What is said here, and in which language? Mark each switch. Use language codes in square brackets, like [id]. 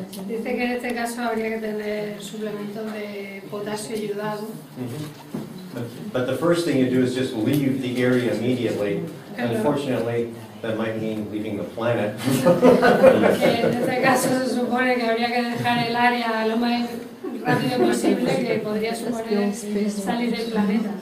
[es] Dice que en este caso habría que tener suplementos de potasio ayudado. [en] But the first thing you do is just leave the area immediately. Unfortunately, that might mean leaving the planet. [es] En este caso se supone que habría que dejar el área lo más rápido posible, que podría suponer salir del planeta.